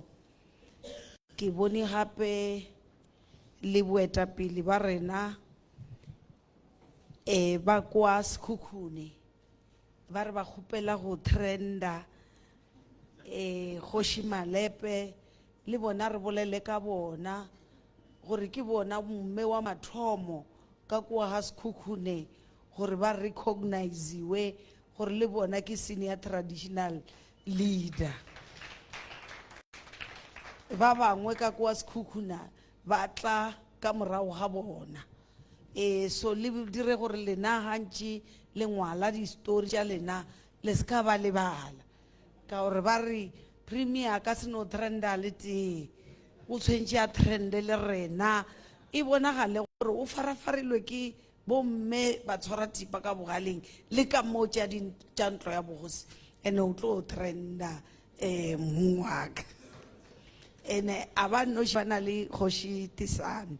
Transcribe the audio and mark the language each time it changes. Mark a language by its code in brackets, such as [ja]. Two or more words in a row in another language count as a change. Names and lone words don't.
[nso] Ke bone gape le boetapele ba rena ba kwa Sekhukhune ba re ba kgopela go trenda Kgoši Malepe le bona re bolele ka bona gore ke bona mme wa mathomo ka kwa ga Sekhukhune gore ba recognize-we gore le bona ke [en] senior traditional leader. [nso] Ba bangwe ka kwa Sekhukhune ba tla ka morago ga bona. So le dire gore lena gantši le ngwala di story tša lena le ska ba lebala ka gore ba re premier ka se no trenda le tee o tshwentše a trende le rena e bonagale gore o farafarilwe ke bomme ba tshwara thipa ka bogaleng le ka mo tša ntlo ya bogosi ene o tlo trenda mongwaka ene a ba noši ba na le Kgoši Tisane.